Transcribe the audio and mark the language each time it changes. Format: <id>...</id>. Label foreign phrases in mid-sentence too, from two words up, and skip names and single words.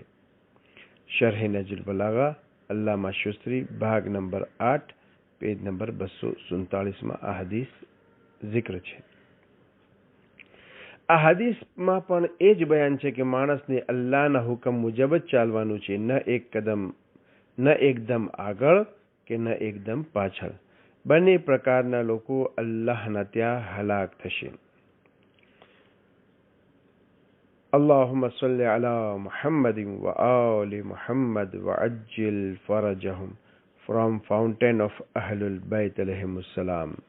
<gu>શરહ નજ્મ બલાગા અલ્લામા શુસ્ત્રી ભાગ નંબર 8 પેજ નંબર 247માં આ હદીસ ઝિક્ર છે. આ હદીસમાં પણ એ જ બયાન છે કે માણસને અલ્લાહના હુકમ મુજબ જ ચાલવાનું છે, ન એકદમ આગળ કે ન એકદમ પાછળ. બંને પ્રકારના લોકો અલ્લાહના ત્યાં હલાક થશે.</gu> <ar>اللهم صل على محمد وآل محمد وعجل فرجهم.</ar> <en>From Fountain of Ahlul Bayt</en> <ar>عليهم السلام.</ar>